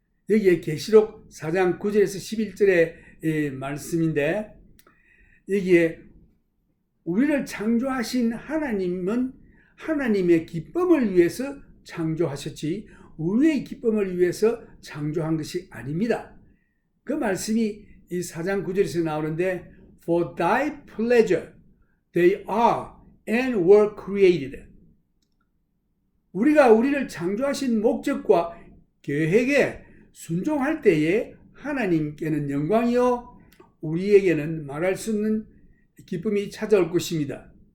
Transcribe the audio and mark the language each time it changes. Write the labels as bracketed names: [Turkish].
[Korean] 여기에 계시록 4장 9절에서 11절의 말씀인데 여기에 우리를 창조하신 하나님은 하나님의 기쁨을 위해서 창조하셨지 우리의 기쁨을 위해서 창조한 것이 아닙니다. 그 말씀이 이 4장 9절에서 나오는데 [English] For thy pleasure they are and were created. [Korean] 우리가 우리를 창조하신 목적과 계획에 순종할 때에 하나님께는 영광이요 우리에게는 말할 수 없는 기쁨이 찾아올 것입니다.